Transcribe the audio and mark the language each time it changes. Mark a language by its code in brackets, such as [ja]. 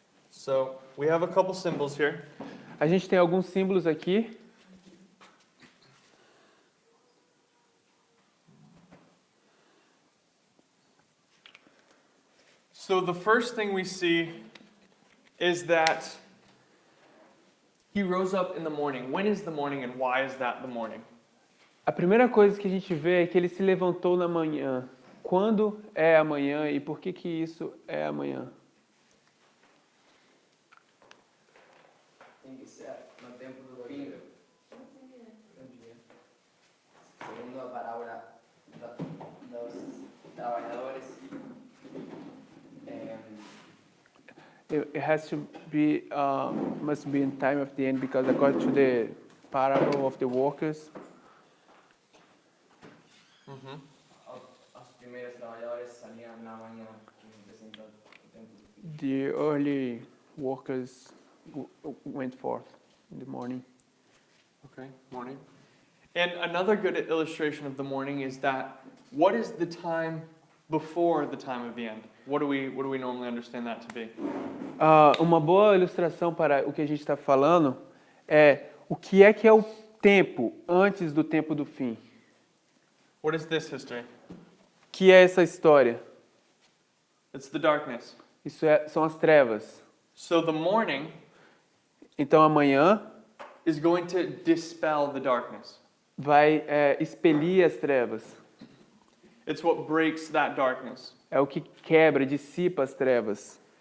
[en] So we have a couple symbols here. [pt] A gente tem alguns símbolos aqui. [en] So the first thing we see is that he rose up in the morning. When is the morning and why is that the morning? [pt] A primeira coisa que a gente vê é que ele se levantou na manhã. Quando é amanhã e por que isso é amanhã? Tem que ser no tempo do fim. Segundo a parábola dos trabalhadores, [en] It has to be, must be in time of the end because according to the parable of the workers, [pt] os primeiros trabalhadores saíam na manhã, que representa o tempo do fim. [en] the early workers went forth in the morning. Okay, morning. And another good illustration of the morning is that what is the time before the time of the end? What do we normally understand that to be? [pt] Uma boa ilustração para o que a gente está falando é o tempo antes do tempo do fim. [en] What is this history? [pt] O que é essa história? [en] It's the darkness. [pt] São as trevas. [en] So the morning [pt] Então amanhã [en] is going to dispel the darkness. [pt] vai expelir as trevas. [en] It's what breaks that darkness. [pt] É o que quebra, dissipa as trevas.